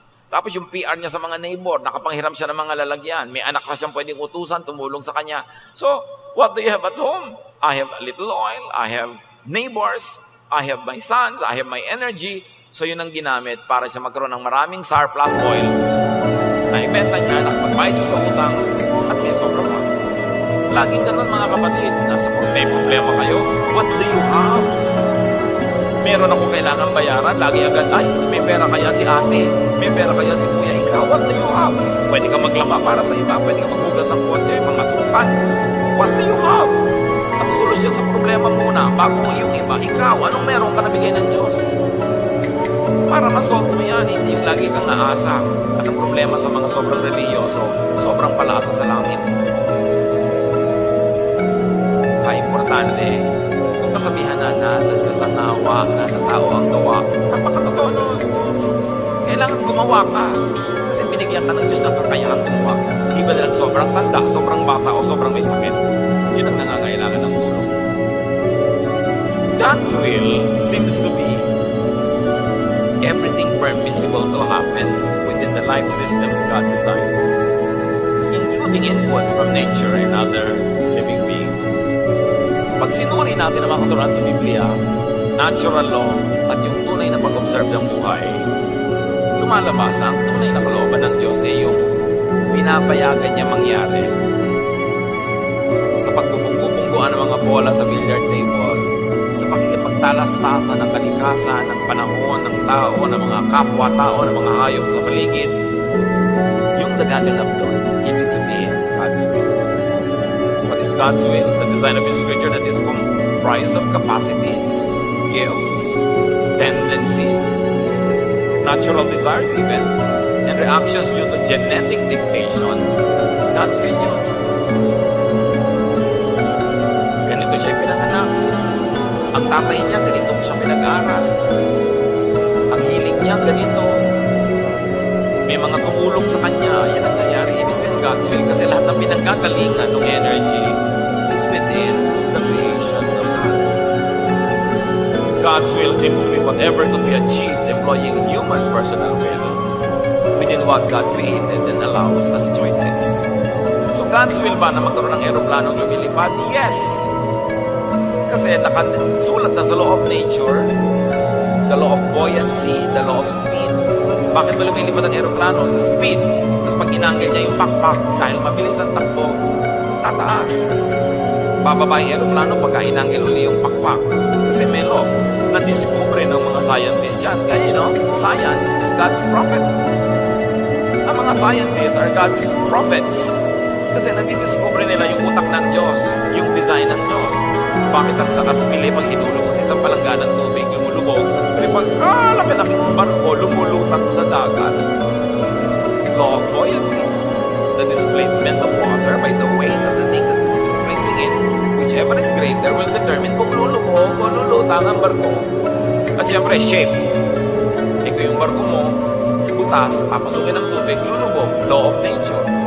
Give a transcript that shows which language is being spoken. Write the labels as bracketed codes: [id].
[tl] Tapos yung PR niya sa mga neighbor, nakapanghiram siya ng mga lalagyan. May anak pa siyang pwedeng utusan, tumulong sa kanya. [en] So, what do you have at home? I have a little oil, I have neighbors, I have my sons, I have my energy. [tl] So yun ang ginamit para siya magkaroon ng maraming surplus oil. Naibenta niya, nakapagbayad siya sa utang, at may sobrang pa. Laging ganun mga kapatid, nasa problema kayo, [en] what do you have? [tl] Meron ako kailangan bayaran, lagi agad, ay, may pera kaya si ate, may pera kaya si kuya, ikaw, [en] what do you have? [tl] Pwede ka maglaba para sa iba, pwede ka maghugas ng kotse, mga sukan. [en] What do you have? [tl] Ang solusyon sa problema muna, bago yung iba, ikaw, anong meron ka nabigay ng Diyos? Para masolve mo yan, hindi yung lagi kang naasa. At ang problema sa mga sobrang religyoso, sobrang palaasa sa langit. Kaya importante, kung kasabihan na nasa Diyos ang nawa, nasa tao ang gawa, napakatotoo nun. Kailangan gumawa ka. Kasi binigyan ka ng Diyos ng kakayahan gumawa. Hindi ba dahil sobrang tanda, sobrang bata, o sobrang may sakit? Yun ang nangangailangan ng tulong. [en] God's will seems to be everything permissible to happen within the life systems God designed, including inputs from nature and other living beings. [tl] Pag sinuri natin ang mga katuruan sa Biblia, natural law at yung tunay na pag-observe ng buhay, lumalabas ang tunay na kalooban ng Diyos ay yung pinapayagan niya mangyari. Sa pagbubungguan ng mga bola sa billiard table, sa pakikipagtalastasan ng kalikasan, ng panahon, ng tao, ng mga kapwa-tao, ng mga hayop na paligid, yung nagaganap doon, ibig sabihin, God's will. [en] What is God's will? The design of His creature that is comprised of capacities, gifts, tendencies, natural desires even, and reactions due to genetic dictation. [tl] God's will yun. Ganito siya pinanganak. Ang tatay niya, ganito siya pinag-aaral. Ang hilig niya, ganito. May mga tumulong sa kanya. Yan ang nangyari. Ibig sabihin God's will. Kasi lahat ng pinagkagalingan ng energy [en] is within the creation of God. God's will seems to be whatever could be achieved employing human personal will within what God created and allows as choices. [tl] So God's will ba na magkaroon ng aeroplanong lumilipad? Yes! Kasi nakasulat na sa law of nature, [en] the law of buoyancy, the law of speed. [tl] Bakit ba lumilipad ang aeroplano? Sa speed. Tapos pag inanggil niya yung pakpak, dahil mabilis ang takbo, tataas. Bababa yung aeroplano pagka inanggil uli yung pakpak. Kasi may law. Na-discover ng mga scientists dyan. [en] Kaya, science is God's prophet. [tl] Ang mga scientists [en] are God's prophets. [tl] Kasi nandidiscover nila yung utak ng Diyos, yung design ng Diyos. Bakit ang sa kasumili pag hinulog sa isang palanggan ng tubig, lumulubog, kasi pag laki-laki ng barko, lumulutang sa dagat. [en] Law of buoyancy. The displacement of water by the weight of the thing that is displacing it, whichever is greater, will determine [tl] kung lulubog o lulutang ang barko. At siyempre, shape. Ikaw yung barko mo, butas, papasukin ng tubig, lulubog. Law of nature.